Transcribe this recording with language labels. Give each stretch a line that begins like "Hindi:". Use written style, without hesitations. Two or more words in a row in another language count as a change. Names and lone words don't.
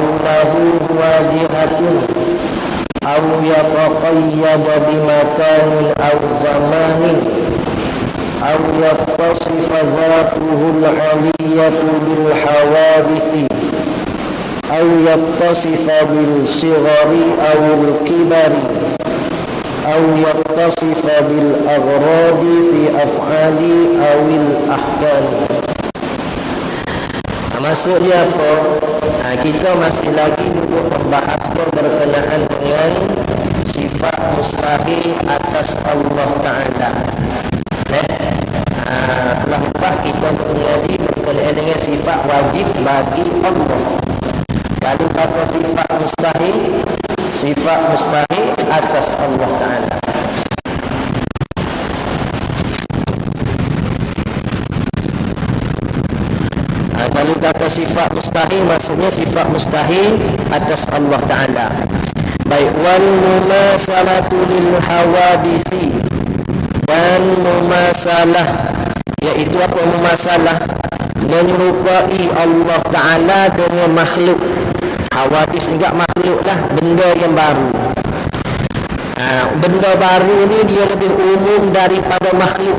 Arabic: له واجهة أو يتقيد بمكان أو زمان أو يتصف ذاته العلية بالحوادث أو يتصف بالصغر أو الكبر أو يتصف بالأغراض في أفعال أو الأحكام.
Malay: Maksud dia apa? Kita masih lagi untuk membahaskan berkenaan dengan sifat mustahil atas Allah Ta'ala. Telah lepas kita mengenali berkenaan dengan sifat wajib bagi Allah. Kalau kata sifat mustahil atas Allah Ta'ala. Kalau kata sifat mustahil, maksudnya sifat mustahil atas Allah Ta'ala. Baik,
Arabic: والمماثلة للحوادث,
Malay: dan mumasalah, iaitu apa mumasalah? Menyerupai Allah Ta'ala dengan makhluk. Hawadis enggak makhluk lah, benda yang baru. Benda baru ni dia lebih umum daripada makhluk.